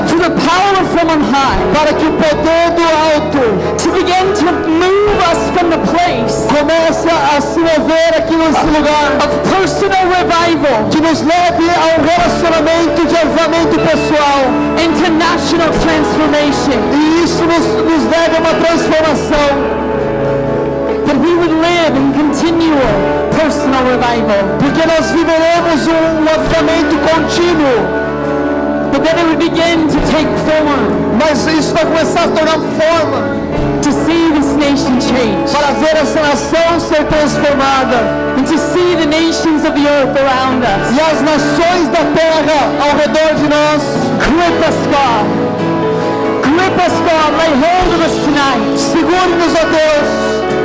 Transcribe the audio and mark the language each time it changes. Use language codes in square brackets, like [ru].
[en] For the power from on high. [pt] para que o poder do alto [en] To begin to move us from the place [pt] comece a se mover aqui nesse lugar, [en] of personal revival [pt] que nos leve a um relacionamento de avivamento pessoal, [en] into national transformation. [pt] e isso nos leve a uma transformação, [en] That we would live in continual personal revival. [pt] porque nós viveremos um avivamento contínuo, [en] But that it would begin to take form. [pt] mas isso vai começar a tomar forma, [en] To see this nation change. [pt] para ver essa nação ser transformada, [en] And to see the nations of the earth around us. [pt] e as nações da terra ao redor de nós. [en] Grip us, God. Grip us, God. Lay hold of us tonight. [pt] Segure-nos, ó Deus.